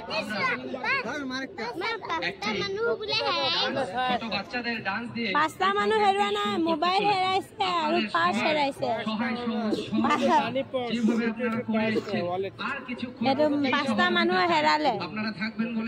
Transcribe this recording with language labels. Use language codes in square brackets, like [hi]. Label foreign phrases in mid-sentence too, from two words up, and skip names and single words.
[bn] আমরা ছোট বাচ্চাদের ডান্স দিয়ে [as] পাঁচটা মানুহ হেৰুৱা নাই মোবাইল হেৰাইছে আৰু পাছ হেৰাইছে [bn] যেভাবে আপনারা করে এসেছেন আর কিছু [as] পাঁচটা মানুহ হেৰালে [bn] আপনারা থাকবেন বলে